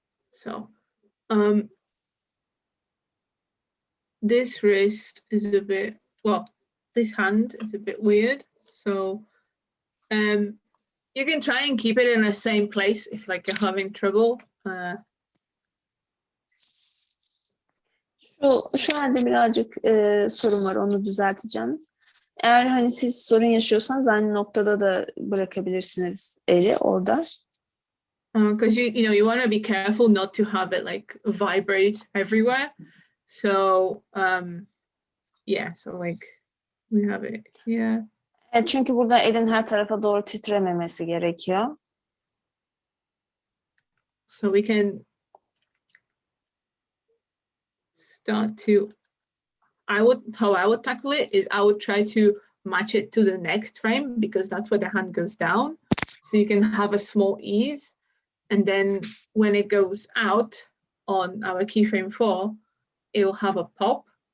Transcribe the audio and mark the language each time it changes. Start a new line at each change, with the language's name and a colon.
English: So, this wrist is a bit, well, this hand is a bit weird. So, you can try and keep it in the same place if like you're having trouble.
Turkish: Şu halde birazcık sorun var, onu düzelteceğim. Eğer hani siz sorun yaşıyorsanız aynı noktada da bırakabilirsiniz eli orada.
English: Because you know, you want to be careful not to have it like vibrate everywhere. So yeah, so like we have it here.
Turkish: Evet, çünkü burada elin her tarafa doğru titrememesi gerekiyor.
English: So we can start to, how I would tackle it is I would try to match it to the next frame, because that's where the hand goes down. So you can have a small ease. And then when it goes out on our keyframe 4, it will have a pop.